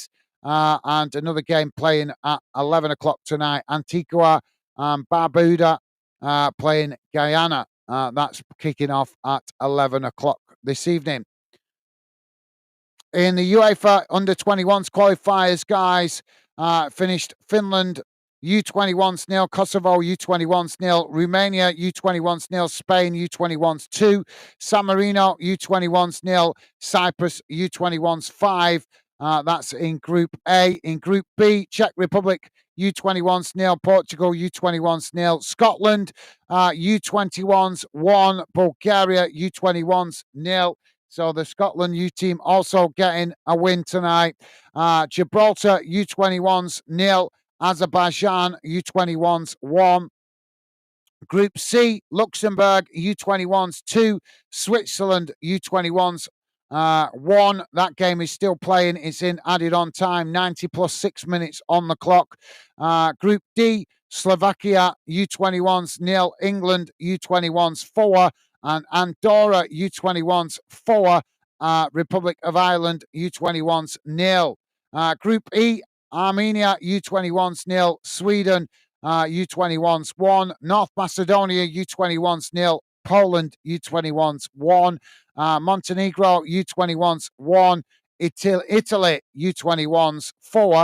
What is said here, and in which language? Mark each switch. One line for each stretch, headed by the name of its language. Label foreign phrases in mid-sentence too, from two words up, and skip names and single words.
English: And another game playing at 11 o'clock tonight. Antigua and Barbuda playing Guyana. That's kicking off at 11 o'clock this evening. In the UEFA Under-21s qualifiers, guys, finished Finland U21s nil, Kosovo U21s nil, Romania U21s nil, Spain U21s 2, San Marino U21s nil, Cyprus U21s 5. That's in Group A. In Group B, Czech Republic U21s nil, Portugal U21s nil, Scotland U21s 1, Bulgaria U21s nil. So the Scotland U team also getting a win tonight. Gibraltar U21s nil, Azerbaijan U21s 1. Group C, Luxembourg U21s 2, Switzerland U21s 1. That game is still playing. It's in added on time, 90 plus 6 minutes on the clock. Group D, Slovakia U21s nil, England U21s 4, and Andorra U21s 4, Republic of Ireland U21s nil. Group E, Armenia U21s nil, Sweden U21s 1, North Macedonia U21s nil, Poland U21s 1, Montenegro U21s 1, Italy U21s 4.